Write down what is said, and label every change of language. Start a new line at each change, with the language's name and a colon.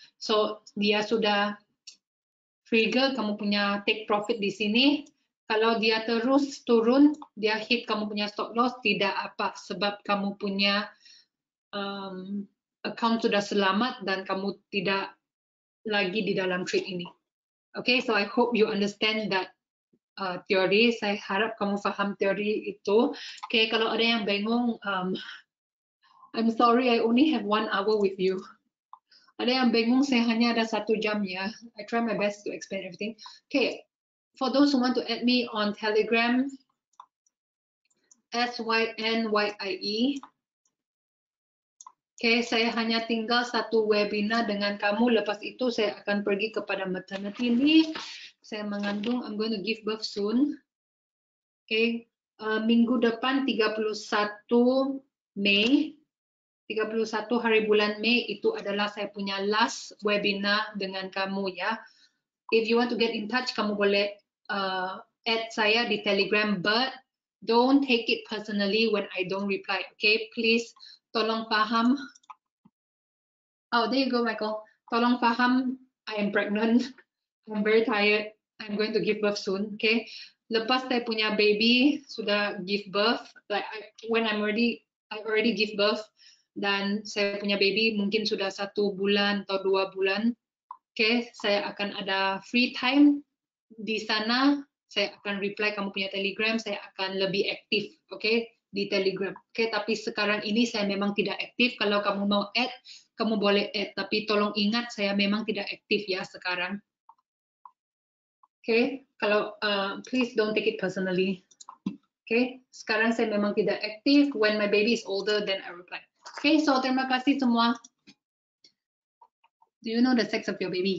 Malay: So, dia sudah trigger kamu punya take profit di sini. Kalau dia terus turun, dia hit kamu punya stop loss, tidak apa. Sebab kamu punya account sudah selamat dan kamu tidak lagi di dalam trade ini.
English: Okay, so I hope you understand that teori.
Malay: Saya harap kamu paham teori itu. Okay, kalau ada yang bingung,
English: I'm sorry, I only have 1 hour with you.
Malay: Ada yang bingung, saya hanya ada 1 jam ya.
English: I try my best to explain everything. Okay, for those who want to add me on Telegram, SYNYIE.
Malay: Okay, saya hanya tinggal 1 webinar dengan kamu. Lepas itu saya akan pergi kepada maternity leave. Saya mengandung,
English: I'm going to give birth soon.
Malay: Okay, minggu depan 31 Mei. 31 hari bulan Mei itu adalah saya punya last webinar dengan kamu ya.
English: If you want to get in touch,
Malay: kamu boleh add saya di Telegram,
English: but don't take it personally when I don't reply. Okay, please
Malay: tolong paham.
English: Oh, there you go, Michael.
Malay: Tolong paham,
English: I am pregnant. I'm very tired. I'm going to give birth soon.
Malay: Okay. Lepas saya punya baby sudah give birth,
English: like I already give birth,
Malay: dan saya punya baby mungkin sudah 1 bulan atau 2 bulan. Okay, saya akan ada free time di sana. Saya akan reply kamu punya Telegram. Saya akan lebih aktif, okay, di Telegram. Okay, tapi sekarang ini saya memang tidak aktif. Kalau kamu mau add, kamu boleh add. Tapi tolong ingat saya memang tidak aktif ya sekarang. Okay, kalau
English: please don't take it personally.
Malay: Okay, sekarang saya memang tidak aktif.
English: When my baby is older, then I reply. Okay, so
Malay: terima kasih semua.
English: Do you know the sex of your baby?